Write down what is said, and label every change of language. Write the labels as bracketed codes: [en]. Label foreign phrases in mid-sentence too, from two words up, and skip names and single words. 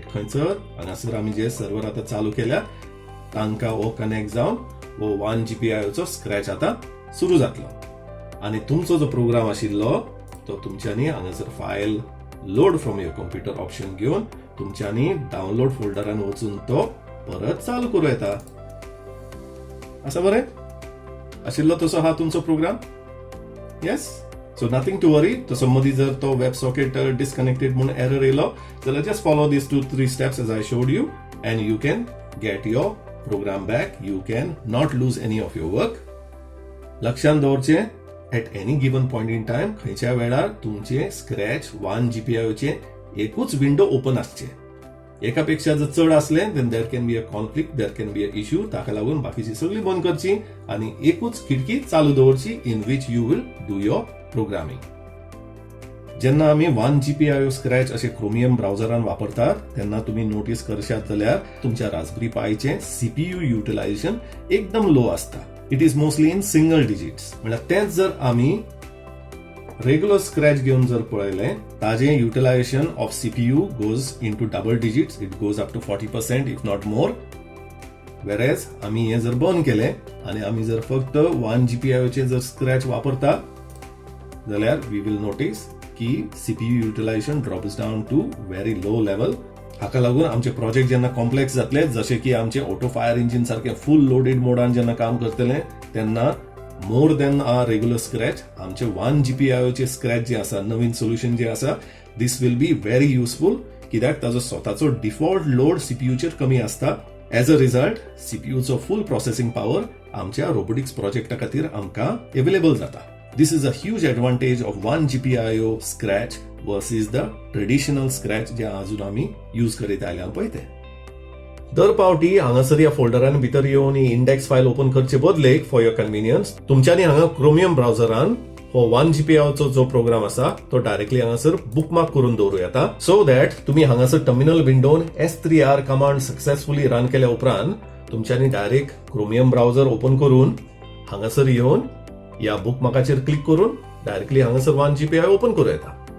[kok] खंयसर हांगासर आमी जे सर्वर आता चालू केल्या तांकां हो कनेक्ट जावन हो वन जीपीआयओचो स्क्रॅच आता सुरू जातलो आणि तुमचो जो प्रोग्राम आशिल्लो तो तुमच्यांनी हांगासर [en] file load from your computer option [kok] घेऊन तुमच्यांनी डाउनलोड फोल्डरान वचून तो परत चालू करूं येता. आसा बरें आशिल्लो तसो हा तुमचो प्रोग्राम. [en] Yes, so nothing to worry. [kok] तसो मदीं जर तो [en] web socket disconnected [kok] म्हणून एरर येयलो जाल्यार [en] just follow these 2-3 steps as I showed you and you can get your program back. You cannot lose any of your work. [kok] लक्षांत दवरचें [en] at any given point in time [kok] खंयच्या वेळार तुमचे स्क्रॅच वन जीपीआयओचे एकूच विंडो ओपन आसचे. एकापेक्षा जर चड असले [en] then there can be a conflict, there can be an issue. [kok] ताका लागून बाकीची सगळी बंद करची आणि एकूच खिडकी चालू दवरची [en] in which you will do your programming. [kok] जेन्ना आमी 1 GPIO स्क्रॅच असे क्रोमियम ब्राउझरान वापरतात तेन्ना तुम्ही नोटीस करशात जाल्यार तुमच्या रास्पबेरी पायचे CPU युटिलायझेशन एकदम लो असता. [en] It is mostly in single digits. [kok] म्हणजे तेच जर आमी [en] regular scratch [kok] घेऊन जर पळयले ताजे [en] utilization of CPU goes into double digits. It goes up to 40% if not more. [kok] वेरेज आमी हे जर बंद केले आणि आमी जर फक्त 1 GPIO चे जर स्क्रॅच वापरता जाल्यार [en] we will notice that CPU utilization drops down to very low level. [kok] हाका लागून आमचे प्रोजेक्ट जेन्ना कॉम्प्लेक्स जातले जसे की आमचे ऑटो फायर इंजिन सारखे [en] full loaded [kok] मोडान जेन्ना काम करतले तेन्ना [en] more than a regular scratch [kok] आमचे 1 GPIO चे स्क्रॅच जे आसा नवीन सोल्युशन जे आसा [en] this will be very useful [kok] कित्याक ताजो स्वताचो डिफॉल्ट लोड CPU चेर कमी असता. [en] as a result [kok] CPU चो [en] full processing power [kok] आमच्या रोबोटिक्स प्रोजेक्टा खातीर आमकां अवेलेबल जाता. [en] This is a huge advantage of 1 GPIO scratch versus the traditional scratch [kok] जे अजून आम्ही यूज करीत आयल्या पळय ते. दर पावटी हांगासर ह्या फोल्डरान भितर येवन ही इंडेक्स फायल ओपन करचे बदलेक [en] for your convenience [kok] तुमच्यांनी हांगा क्रोमियम ब्राउझरान हो 1 GPIO चो जो प्रोग्राम आसा तो डायरेक्टली हांगासर बुकमार्क करून दवरूं येता [en] so that [kok] तुम्ही हांगासर टर्मिनल विंडोन S3R कमांड [en] successfully run [kok] केल्या उपरांत तुमच्यांनी डायरेक्ट क्रोमियम ब्राउझर ओपन करून हांगासर येवन या बुकमार्काचेर क्लिक करून डायरेक्टली हांगासर 1 GPIO ओपन करूं येता.